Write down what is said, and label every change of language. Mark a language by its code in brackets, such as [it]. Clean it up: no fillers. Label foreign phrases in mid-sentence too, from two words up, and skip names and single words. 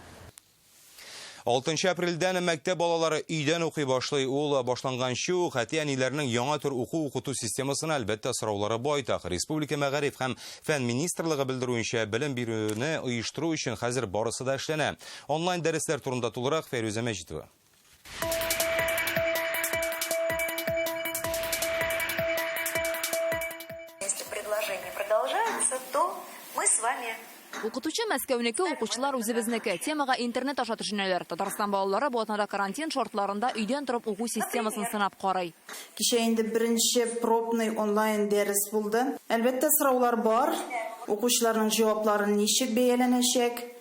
[tt] 6 апрельдән мәктәп балалары өйдән укый башлый. Ул башланганчы ук әти-әниләрнең яңа төр уку-укыту системасына әлбәттә сораулары байтак. Республика Мәгариф һәм фән министрлыгы белдерүенчә, белем бирүне оештыру өчен хәзер барысы да эшләнә. Онлайн дәресләр турында тулырак Фәрүзә Мәҗитова. [ru] Если предложение продолжается, то мы с вами... [tt] Укытучы Мәскәүнеке, укучылар үзебезнеке. Темага интернет аша төшенәләр. Татарстан балалары бу атнада карантин шартларында өйдән торып уку системасын сынап карый. Кичә инде беренче пробный онлайн дәрес булды. Әлбәттә сораулар бар. Укучыларның җаваплары ничек бәяләнәчәк?